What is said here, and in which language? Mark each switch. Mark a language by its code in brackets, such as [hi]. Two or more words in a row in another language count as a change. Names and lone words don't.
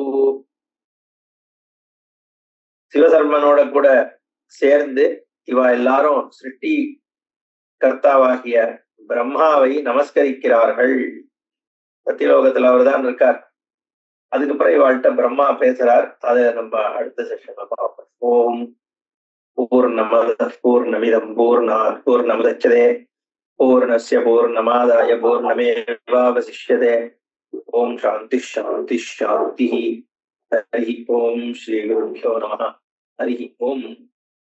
[ta] சிவசர்மனோட கூட சேர்ந்து இவ எல்லாரும் சிருஷ்டி கர்த்தாவாகிய பிரம்மாவை நமஸ்கரிக்கிறார்கள். சத்தியலோகத்துல அவர் தான் இருக்கார். அதுக்கப்புறம் இவாள்கிட்ட பிரம்மா பேசுறார். அதை நம்ம அடுத்த செஷன்ல பார்ப்போம். [sa] ॐ पूर्णमद पूर्णमिदम् पूर्णात् पूर्णमुदच्यते पूर्णस्य पूर्णमादाय पूर्णमेवावशिष्यते. ॐ शान्ति शान्ति शान्ति. हरि ॐ श्री गुरुभ्यो नमः. हरि ॐ.